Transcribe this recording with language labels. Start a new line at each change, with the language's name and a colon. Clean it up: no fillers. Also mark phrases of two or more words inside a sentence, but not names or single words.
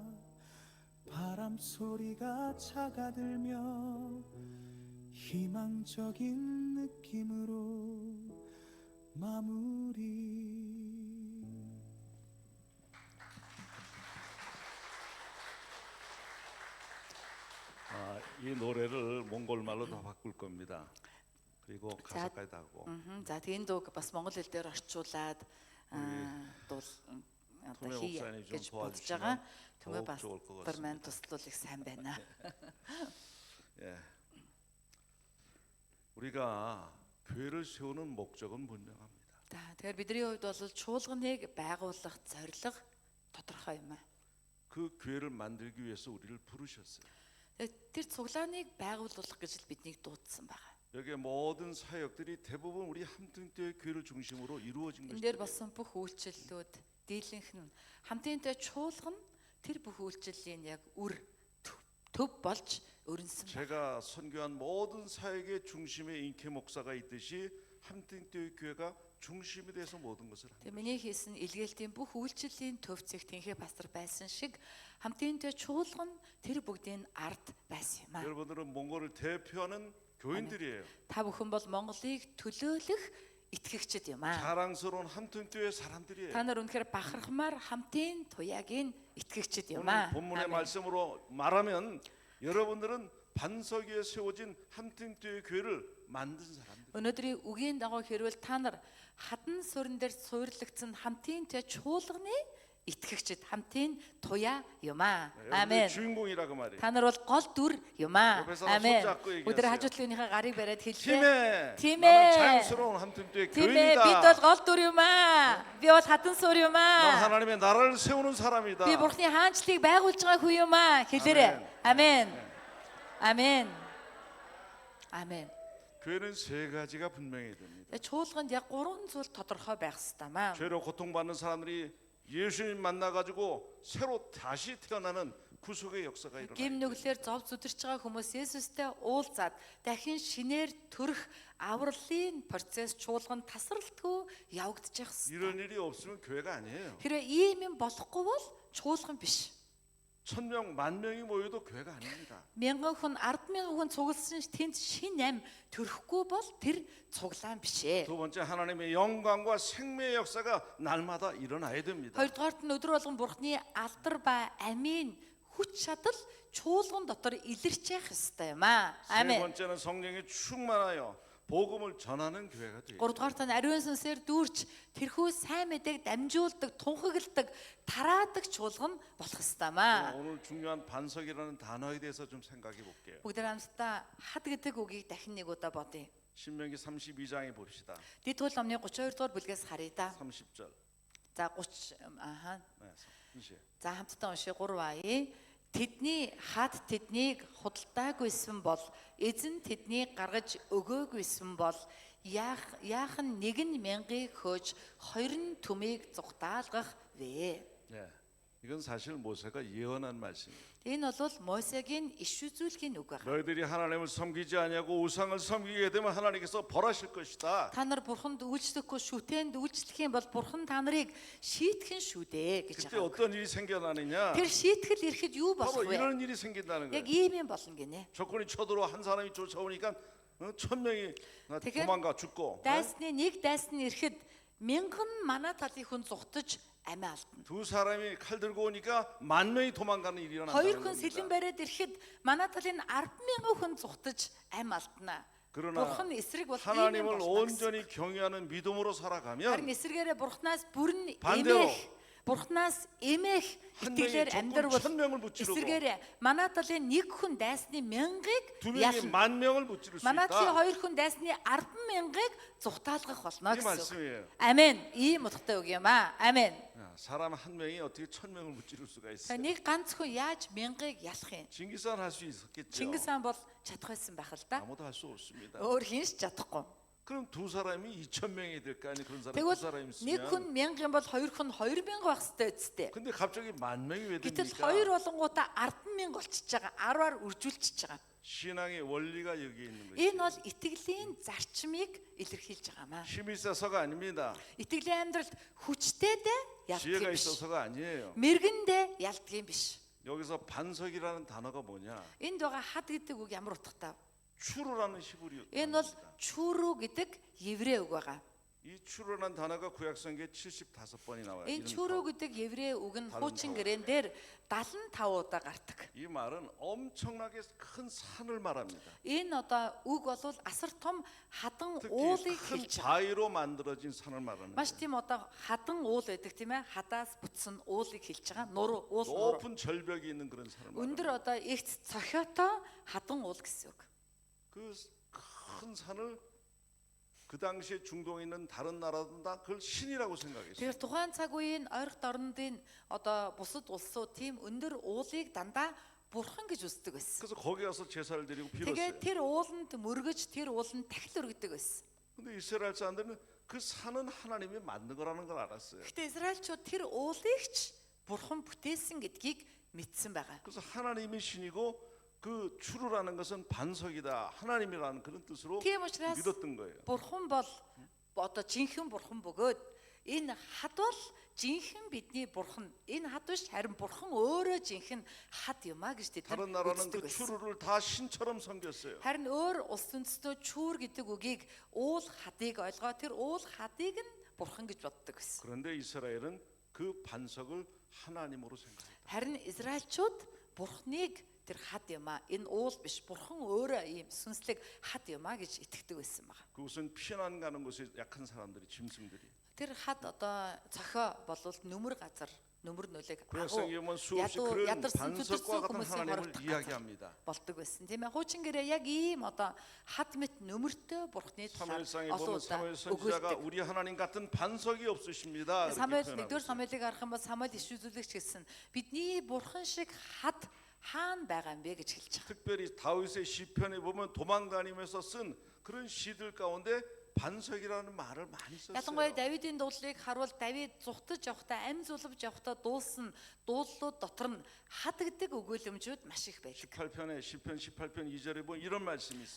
Korean: 바람 소리가 차가들며 희망적인 느낌으로 마무리. 이 노래를 몽골 말로 다 바꿀 겁니다. 그리고 가사까지 다 하고.
Mongolian: За тэгээд дог бас монгол хэл дээр орчуулад дуул одоо Төмөө хий
Korean: 목사님 좀
Mongolian: гэж бодож
Korean: 도와주시면
Mongolian: байгаа. Төмөө
Korean: 더욱 좋을 것
Mongolian: пастор маань
Korean: 같습니다.
Mongolian: туслуулах сайн байна.
Korean: 예. 우리가 교회를 세우는 목적은 분명합니다.
Mongolian: За тэгэхээр бидний хувьд бол чуулганыг байгуулах зорилго тодорхой юм аа.
Korean: 그 교회를 만들기 위해서 우리를 부르셨어요.
Mongolian: Тэр цуглааныг байгуулах гэж л биднийг дуудсан байгаа.
Korean: 여기에 모든 사역들이 대부분 우리 함등교회 교회를 중심으로 이루어진
Mongolian: Энэ дээр
Korean: 것이죠.
Mongolian: болсон бүх үйлчлэлүүд дийлэнх нь хамтынтай чуулган тэр бүх үйлчлэлийн яг төв болж өрнсөн байна.
Korean: 제가 선교한 모든 사역의 중심에 인케 목사가 있듯이 함등교회 교회가 중심이 돼서 모든 것을 합니다.
Mongolian: Тэгээ миний хийсэн илгээлтийн бүх үйлчлэлийн төв зэх тэнхээ пастор байсан шиг хамтынтай чуулган тэр бүгдийн ард байсан юм аа.
Korean: 여러분들은 몽골을 대표하는 교인들이에요.
Mongolian: Та бүхэн бол Монголыг төлөөлөх итгэгчид юм аа.
Korean: 자랑스러운 함등교회 사람들이에요.
Mongolian: Та нар үнэхээр бахархмаар хамтын туяагийн итгэгчид юм
Korean: 오늘
Mongolian: аа.
Korean: 본문의
Mongolian: Аамен.
Korean: 말씀으로 말하면 여러분들은 반석 위에 세워진 함등교회 교회를 만든 사람들.
Mongolian: Өнөөдрийн үгийн дагуу хэрвэл та нар хадан сүрэн дээр суйрлагдсан хамтынтай чуулганы итгэгчид хамтын туяа юм аа.
Korean: 여러분들이
Mongolian: Аамен.
Korean: 주인공이라고 말이에요.
Mongolian: Та нар бол гол дүр юм аа.
Korean: 옆에서
Mongolian: Аамен.
Korean: 손잡고 얘기하세요.
Mongolian: Өдөр хажуудлынхаа гарыг бариад хэлээ.
Korean: 팀에 팀에. 나는 자연스러운 함등교회
Mongolian: Тийм ээ, бид бол
Korean: 교인이다.
Mongolian: гол дүр юм аа. Би бол хадан сүр юм
Korean: 난
Mongolian: аа.
Korean: 하나님의 나라를 세우는 사람이다.
Mongolian: Би Бурхны хаанчлыг байгуулж байгаа хүн юм аа. Хэлээрэй. Аамен. Аамен. Аамен.
Korean: 교회는 세 가지가 분명해야 됩니다.
Mongolian: Чуулганд яг 3 зүйл тодорхой байх ёстой маа.
Korean: 죄로 고통받는 사람들이 예수님 만나가지고 새로 다시 태어나는 구속의 역사가 일어나요.
Mongolian: Гим нүглээр зов зүдэрч байгаа хүмүүс Есүстэй уулзаад дахин шинээр төрөх авралын процесс чуулганд тасралтгүй явагдаж явах
Korean: 이런
Mongolian: ёстой.
Korean: 일이 없으면 교회가 아니에요.
Mongolian: Хэрвээ ийм юм болохгүй бол чуулган биш.
Korean: 1000명, 10,000명이 모여도 교회가 아닙니다.
Mongolian: 1000 хүн 10,000 хүн цугласан тэнд шин ам төрөхгүй бол тэр цуглаан биш ээ.
Korean: 두 번째 하나님의 영광과 생명의 역사가 날마다 일어나야 됩니다.
Mongolian: Хоёрдугаарт нь өдөр болгон Бурхны алдар ба амийн хүч чадал чуулган дотор илэрч явах ёстой юм аа.
Korean: 세
Mongolian: Аамен.
Korean: 번째는 성령이 충만하여 복음을 전하는 교회가 돼요.
Mongolian: Гуравдугаарт нь ариун сүнсээр дүүрч тэрхүү сайн мэдээг дамжуулдаг, тунхагладаг, тараадаг чуулган болох ёстой маа.
Korean: 오늘 중요한 반석이라는 단어에 대해서 좀 생각해 볼게요.
Mongolian: Бүгд хамтдаа хад гэдэг үгийг дахин нэг удаа бодъё.
Korean: 신명기 32장에 봅시다.
Mongolian: Дэд хууль номны 32 дугаар бүлгээс харъя да.
Korean: 30절.
Mongolian: За 30 ааха.
Korean: 네, 30.
Mongolian: За хамтдаа уншия 3 ая. Тэдний хад тэднийг худалдаагүйсэн бол эзэн тэднийг гаргаж өгөөгүйсэн бол яах нь нэг нь мянгаыг хөөж хоёр нь түмийг зүгтаалгах вэ?
Korean: 네, 이건 사실 모세가 예언한 말씀이에요.
Mongolian: Энэ бол Мосегийн иш үзүүлгийн үг байна.
Korean: 너희들이 하나님을 섬기지 아니하고 우상을 섬기게 되면 하나님께서 벌하실 것이다.
Mongolian: Та нар бурханд үйлчлэхгүй шүтээнд үйлчлэх юм бол бурхан та нарыг шийтгэн шүү дээ гэж
Korean: 그때
Mongolian: байгаа.
Korean: 어떤 일이 생겨나느냐?
Mongolian: Тэр шийтгэл ирэхэд юу болох
Korean: 바로
Mongolian: вэ?
Korean: 이런 일이 생긴다는
Mongolian: Яг
Korean: 거예요.
Mongolian: ийм юм болно гинэ.
Korean: 적군이 쳐들어와 한 사람이 쫓아오니까 1000명이
Mongolian: Тэгэхээр
Korean: 도망가 죽고
Mongolian: дайсны нэг дайсан ирэхэд 1000 манай талын хүн зүхтаж амиа алдна.
Korean: 두 사람이 칼 들고 오니까 10,000명이 도망가는 일이
Mongolian: Хоёр
Korean: 일어난다는
Mongolian: хүн сэлэн
Korean: 겁니다.
Mongolian: бариад ирэхэд манай талын 10,000 хүн зүхтаж ам алдна.
Korean: 그러나
Mongolian: Бурхан эсрэг бол ийм юм
Korean: 하나님을
Mongolian: болно.
Korean: 온전히 경외하는 믿음으로
Mongolian: Харин
Korean: 살아가면
Mongolian: эсрэгээрээ бурхнаас бүрэн
Korean: 반대로
Mongolian: бурхнаас эмээх
Korean: 한
Mongolian: итгэлээр
Korean: 명이
Mongolian: амьдрал
Korean: 적군 1000명을 무찌르고
Mongolian: эсрэгээрээ манай талын нэг хүн дайсны 1000-ыг
Korean: 두 명이
Mongolian: ялна.
Korean: 10,000명을 무찌를 수
Mongolian: Манай талын
Korean: 있다.
Mongolian: хоёр хүн дайсны 10,000-ыг зүхтаалгах болно
Korean: 이
Mongolian: гэсэн үг.
Korean: 말씀이에요.
Mongolian: Амен. Ийм утгатай үг юм аа. Амен.
Korean: 야, 사람 한 명이 어떻게 1000명을 무찌를 수가
Mongolian: За
Korean: 있어요?
Mongolian: нэг ганц хүн яаж 1000-ыг ялах юм?
Korean: 징기스칸 할 수 있었겠죠.
Mongolian: Чингис хаан бол чадах байсан байх л да.
Korean: 아무도 할 수 없습니다.
Mongolian: Өөр хин ч чадахгүй.
Korean: 그럼 두 사람이 2,000명이 될 거 아니 그런 사람 두
Mongolian: Тэгвэл
Korean: 사람
Mongolian: нэг хүн
Korean: 있으면
Mongolian: 1000 бол хоёр хүн 2000 байх хэрэгтэй үсттэй.
Korean: 근데 갑자기 10,000명이 왜
Mongolian: Гэтэл
Korean: 됩니까?
Mongolian: хоёр болонгуудаа 100000 болчихж байгаа. 10-аар үржүүлчихэж байгаа.
Korean: 신앙의 원리가 여기에 있는 거죠.
Mongolian: Энэ бол итгэлийн зарчмыг илэрхийлж байгаамаа.
Korean: 힘이 있어서가 아닙니다.
Mongolian: Итгэлийн амьдралд хүчтэйдээ ялдаг
Korean: 지혜가
Mongolian: юм биш.
Korean: 있어서가 아니에요.
Mongolian: Мэргэндээ ялдаг юм биш.
Korean: 여기서 반석이라는 단어가 뭐냐?
Mongolian: Энд байгаа хад гэдэг үг ямар утгатай вэ?
Korean: 추루라는 히브리
Mongolian: Энэ бол
Korean: 단어입니다.
Mongolian: чүрүү гэдэг еврей үг байгаа.
Korean: 이 추루라는 단어가 구약성경에 75번이 나와요.
Mongolian: Энэ
Korean: 이런
Mongolian: чүрүү
Korean: 거.
Mongolian: гэдэг еврей үг нь
Korean: 다른
Mongolian: хуучин
Korean: 타워.
Mongolian: гэрээн дээр 75 удаа гардаг.
Korean: 이 말은 엄청나게 큰 산을 말합니다.
Mongolian: Энэ одоо үг бол асар том хадан
Korean: 특히
Mongolian: уулыг
Korean: 큰
Mongolian: хэлж байгаа.
Korean: 바위로 만들어진 산을 말하는
Mongolian: Маш
Korean: 거예요.
Mongolian: тийм одоо хадан уул байдаг тийм ээ. Хадаас бүтсэн уулыг хэлж байгаа. Нуруу, уул нуруу.
Korean: 높은 절벽이 있는 그런 산을
Mongolian: Өндөр
Korean: 말합니다.
Mongolian: одоо ихт цохиотой хадан уул гэсэн үг.
Korean: 그 큰 산을 그 당시에 중동에 있는 다른 나라들은 다 그걸 신이라고 생각했어요.
Mongolian: Тэгэхээр тухайн цаг үеийн ойролт орнуудын одоо бусад улсууд тийм өндөр уулыг дандаа бурхан гэж үздэг байсан.
Korean: 그래서 거기 가서 제사를 드리고
Mongolian: Тэгээд
Korean: 빌었어요.
Mongolian: тэр ууланд мөргөж тэр ууланд тахил өргөдөг байсан.
Korean: 근데 이스라엘 사람들은 그 산은 하나님이 만든 거라는 걸 알았어요.
Mongolian: Гэхдээ Израильчууд тэр уулыг ч бурхан бүтээсэн гэдгийг мэдсэн байгаа.
Korean: 그래서 하나님이 신이고 그 추루라는 것은 반석이다. 하나님이라는 그런 뜻으로
Mongolian: Тийм учраас
Korean: 믿었던 거예요.
Mongolian: бурхан бол одоо жинхэнэ бурхан бөгөөд энэ хад бол жинхэнэ бидний бурхан. Энэ хад биш харин бурхан өөрөө жинхэнэ хад юм а гэж тэд
Korean: 다른
Mongolian: нар
Korean: 나라는
Mongolian: үздэг
Korean: 그
Mongolian: байсан.
Korean: 추루를 다 신처럼 섬겼어요.
Mongolian: Харин өөр улс үндэстнүүд чүүр гэдэг үгийг уул хадыг ойлгоо тэр уул хадыг нь бурхан гэж боддог байсан.
Korean: 그런데 이스라엘은 그 반석을 하나님으로 생각했다.
Mongolian: Харин Израильчууд бурханыг тэр хад юм а энэ уул биш бурхан өөрөө ийм сүнслэг хад юм а гэж итгэдэг байсан байгаа.
Korean: 그것은 피난 가는 곳에 약한 사람들이 짐승들이.
Mongolian: Тэр хад одоо цохио болвол нүмер газар нүмер нөлөөг
Korean: 구약성에 보면 수없이 그런
Mongolian: ядарсан
Korean: 반석과
Mongolian: төдөрсөн
Korean: 같은
Mongolian: хүмүүсийн
Korean: 하나님을
Mongolian: хорогдох газар
Korean: 이야기합니다.
Mongolian: болдог байсан. Тийм ээ. Хуучин гэрээ яг ийм одоо хад мэт нүмертэй бурхны талаар
Korean: 사무엘상에
Mongolian: олон
Korean: 보면
Mongolian: удаа
Korean: 사무엘 선지자가
Mongolian: өгүүлдэг.
Korean: 우리 하나님 같은 반석이 없으십니다.
Mongolian: Самуэль
Korean: 이렇게
Mongolian: нэгдүгээр
Korean: 표현하고
Mongolian: Самуэлийг харах юм бол Самуэль иш үзүүлэгч гэсэн бидний бурхан шиг хад хаана байгаа юм бэ гэж хэлж байгаа.
Korean: 특별히 다윗의 시편에 보면 도망다니면서 쓴 그런 시들 가운데 반석이라는 말을 많이 썼어요.
Mongolian: Ялангуяа Давидын дуулыг харуул Давид зүхтаж явахдаа амь зулбж явахдаа дуулсан дуулууд дотор нь хад гэдэг өгүүлэмжүүд маш их байдаг.
Korean: 18편에 시편 18편 2절에 보면 이런 말씀이 있습니다.